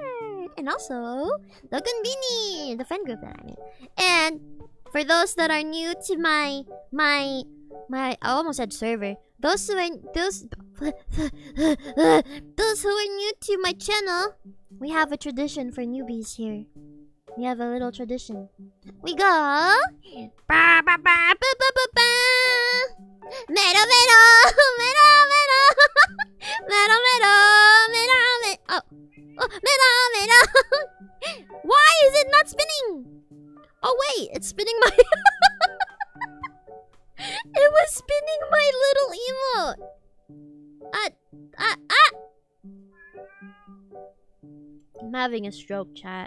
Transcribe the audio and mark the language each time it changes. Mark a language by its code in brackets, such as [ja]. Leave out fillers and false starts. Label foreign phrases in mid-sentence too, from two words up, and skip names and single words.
[en] And also, the Gunbini, the friend group that I'm in. And For those that are new to my I almost said server. Those who are new to my channel, we have a tradition for newbies here. We have a little tradition. We go ba ba ba ba ba ba ba. Mero mero mero mero mero mero mero mero. Oh, mero mero. Why is it not spinning? Oh wait, it's spinning my. It was spinning my little emote. I'm having a stroke, chat.